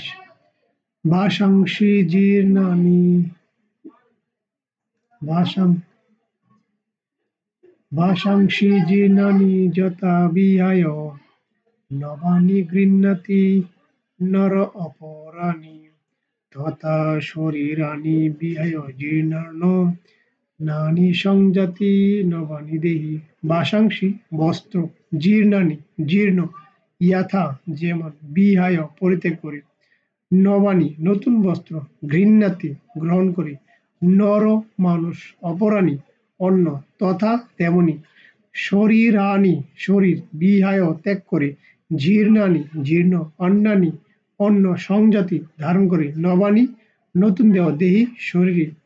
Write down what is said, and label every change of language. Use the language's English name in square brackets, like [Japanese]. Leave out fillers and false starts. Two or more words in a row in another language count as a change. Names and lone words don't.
[Sanskrit] ভাষাংসি জীর্ণানি ভাষাংসি জীর্ণানি যথা বিহায় নবানি গৃহ্ণাতি নর অপরাণি তথা শরীরাণি বিহায় জীর্ণানি সংজাতি নবানি দেহি। [Bangla] ভাষাংসি বস্ত্র, জীর্ণানি জীর্ণ, যথা যেমন, বিহায় পরিত্যাগ করে, নবানি নতুন বস্ত্র, গৃহ্ণাতি গ্রহণ করে, নর মানুষ, অপরাণি অন্য, তথা তেমনি, শরীরাণি শরীর, বিহায় ত্যাগ করে, জীর্ণানি জীর্ণ, অন্যানি অন্য, সংজাতি ধারণ করে, নবানি নতুন দেহ দেহি শরীরে।